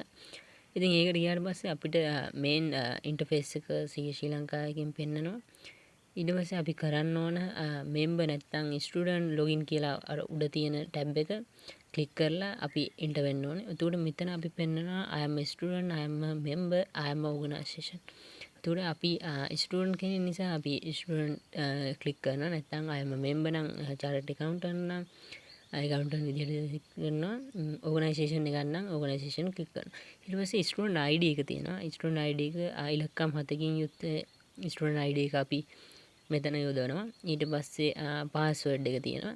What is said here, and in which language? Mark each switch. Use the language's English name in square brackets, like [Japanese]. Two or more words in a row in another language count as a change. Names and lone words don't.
[Sinhala] ඉතින් ඒකට ගියාට පස්සේ අපිට [English] main interface [Sinhala] එක ශ්‍රී ලංකා එකෙන් පෙන්නනවා. ඊට පස්සේ අපි කරන්න ඕන මෙම්බර් නැත්නම් [English] student login [Sinhala] කියලා අර උඩ තියෙන ටැබ් එක ක්ලික් කරලා අපි එන්ටර් වෙන්න ඕනේ. එතකොට මෙතන අපි පෙන්නනවා [English] I am a student, I am a member, I am a organization. [Sinhala] එතකොට අපි ස්ටුඩන්ට් කෙනෙක් නිසා අපි [English] student click [Sinhala] කරනවා. නැත්නම් [English] I am a member [Sinhala] නම් [English] chartered accountant [Sinhala] නම් accountant විදිහට කරනවා. organization එකක් නම් [English] organization click [Sinhala] කරනවා. ඊට පස්සේ [English] student ID [Sinhala] එක තියෙනවා. [English] student ID [Sinhala] එක ඉලක්කම් 7කින් යුක්ත [English] student ID [Sinhala] එක අපි මෙතන යොදවනවා. ඊට පස්සේ පාස්වර්ඩ් එක තියෙනවා.